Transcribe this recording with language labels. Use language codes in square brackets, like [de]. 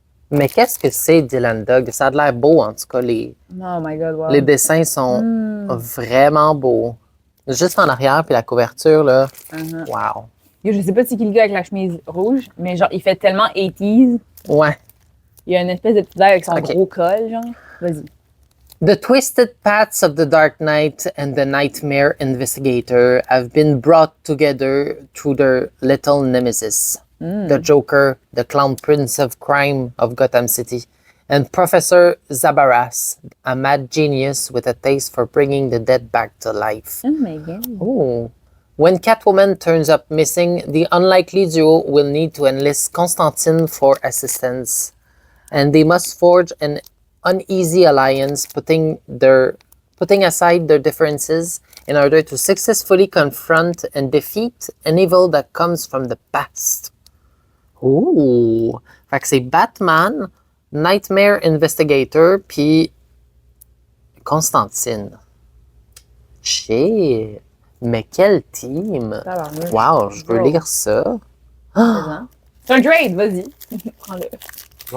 [fr] Mais qu'est-ce que c'est Dylan Dog? Ça a l'air beau, en tout cas. [en] Oh my God, wow. [fr] Les dessins sont vraiment beaux. Juste en arrière, puis la couverture, là. Wow. Yo, je sais pas c'est qui le gars avec la chemise rouge, mais genre, il fait tellement 80s. Ouais. Il y a une espèce de petit gars avec son Ok. gros col, genre. Vas-y. [en] The twisted paths of the Dark Knight and the Nightmare Investigator have been brought together through their little nemesis, the Joker, the clown prince of crime of Gotham City, and Professor Zabaras, a mad genius with a taste for bringing the dead back to life. Oh my God. Ooh. When Catwoman turns up missing, the unlikely duo will need to enlist Constantine for assistance, and they must forge an uneasy alliance, putting putting aside their differences in order to successfully confront and defeat an evil that comes from the past. Ooh! [fr] Fait que c'est Batman, Nightmare Investigator, puis Constantine. Shit! Mais quel team! Tabarnouche. Wow, je veux [en] Bro. [fr] lire ça. Présent. C'est un trade, vas-y. Prends-le.